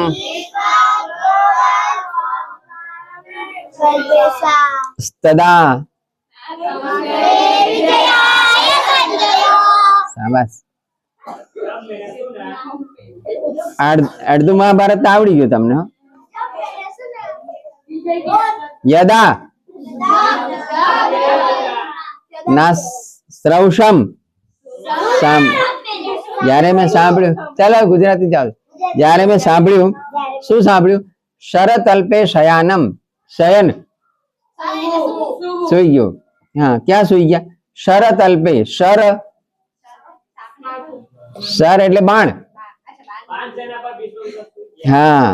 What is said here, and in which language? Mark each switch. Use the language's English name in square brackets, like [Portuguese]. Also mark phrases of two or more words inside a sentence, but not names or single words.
[Gujarati] તદા શાબાશ અર્ધુ મહાભારત આવડી ગયો તમને [Sanskrit] यदा ना श्रौषम [Gujarati] જ્યારે મેં સાંભળ્યું ચાલો ગુજરાતી ચાલો જ્યારે મેં સાંભળ્યું શું સાંભળ્યું [Sanskrit] શરતલ્પે શયાનમ [Gujarati] શયન સુઈ ગયો હા ક્યાં સુઈ ગયા શરતલ્પે શર શર એટલે બાણ હા